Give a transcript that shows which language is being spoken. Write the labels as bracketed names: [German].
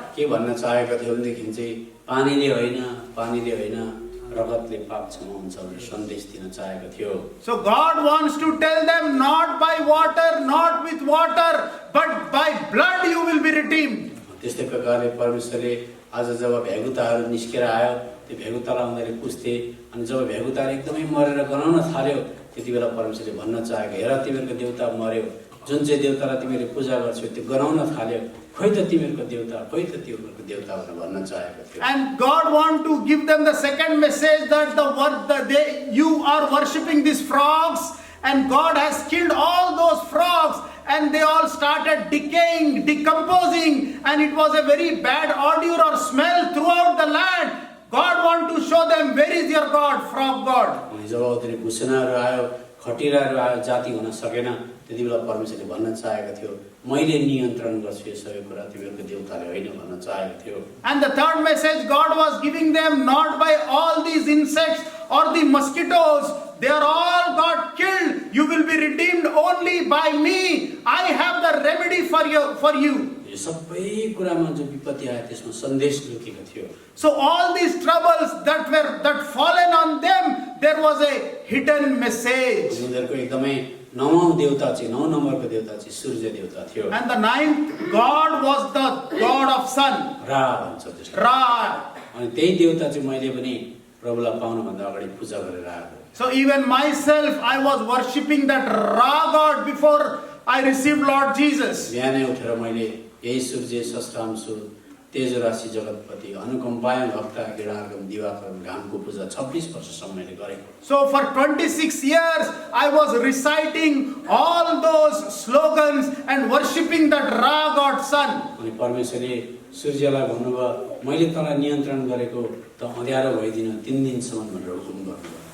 [Nepali] के भन्न चाहेको थियो भनेदेखि चाहिँ पानीले होइन रगतले पाप क्षमाउँछ भनेर सन्देश दिन चाहेको थियो। [English] So God wants to tell them not by water, not with water, but by blood you will be redeemed. [Nepali] त्यस्तै प्रकारले परमेश्वरले आज जब भ्यागुताहरू निस्केर आयो त्यो भ्यागुतालाई उनीहरूले पुछ्थे अनि जब भ्यागुताहरू एकदमै मरेर गनाउन थाल्यो त्यति बेला परमेश्वरले भन्न चाहेको हेर तिमीहरूको देवता मर्यो, जुन चाहिँ देवतालाई तिमीले पूजा गर्छौ त्यो गनाउन थाल्यो, खोइ त तिमीहरूको देवता भनेर भन्न चाहेको थियो। [English] And God want to give them the second message that you are worshipping these frogs, and God has killed all those frogs and they all started decaying, decomposing, and it was a very bad odor or smell throughout the land. God want to show them where is your God, frog God. [Nepali] अनि जब उनीहरू भुसनाहरू आयो, खटिराहरू आयो, जाति हुन सकेन, त्यति बेला परमेश्वरले भन्न चाहेको थियो मैले नियन्त्रण गर्छु यो सबै कुरा, तिमीहरूको देवताले होइन भन्न चाहेको थियो। [English] And the third message God was giving them, not by all these insects or the mosquitoes, they are all got killed. You will be redeemed only by me. I have the remedy for you. [Nepali] यो सबै कुरामा जो विपत्ति आयो त्यसमा सन्देश लुकेको थियो। [English] So all these troubles that fallen on them, there was a hidden message. [Nepali] उनीहरूको एकदमै 9औं देवता चाहिँ 9 नम्बरको देवता चाहिँ सूर्य देवता थियो। [English] And the 9th god was the god of sun. [Nepali] रा भन्छ त्यसलाई। [English] Ra. [Nepali] अनि त्यही देवता चाहिँ मैले पनि प्रभुलाई पाउनुभन्दा अगाडि पूजा गरेर आएको। [English] So even myself, I was worshipping that Ra god before I received Lord Jesus. [Nepali] बिहानै उठेर मैले यही सूर्य सस्रांशु तेज राशि जगतपति अनुकम्पाय भक्त गिडार्गम दिवाकर घामको पूजा 26 वर्षसम्म मैले गरेको। [English] So for 26 years I was reciting all those slogans and worshipping that Ra god sun. [Nepali] अनि परमेश्वरले सूर्यलाई भन्नुभयो मैले तँलाई नियन्त्रण गरेको त अँध्यारो भइदिन 3 दिनसम्म भनेर हुकुम गर्नुभयो।